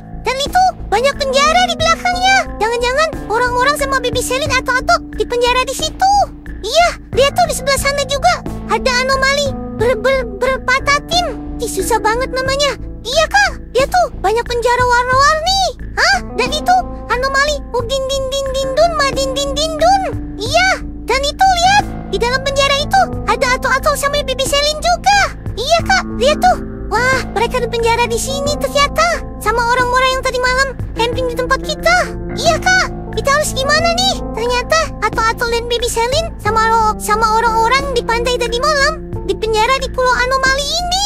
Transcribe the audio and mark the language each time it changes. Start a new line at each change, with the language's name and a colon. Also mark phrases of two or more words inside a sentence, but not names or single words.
Indonesian: Dan itu banyak penjara di belakangnya. Jangan-jangan orang-orang sama Bibi Selin atau di penjara di situ. Iya, lihat tuh di sebelah sana juga ada anomali berpatatim. Susah banget namanya. Iya, Kak. Lihat tuh banyak penjara warna-warni. Dan itu anomali Udin din din din dun madin din din dun. Iya, dan itu lihat di dalam penjara itu ada Ato sama Bibi Selin juga. Iya, Kak. Lihat tuh. Wah, mereka di penjara di sini ternyata. Sama orang-orang yang tadi malam camping di tempat kita. Iya, Kak. Kita harus gimana nih? Ternyata Ato dan Bibi Selin sama orang-orang di pantai tadi malam di penjara di pulau anomali ini.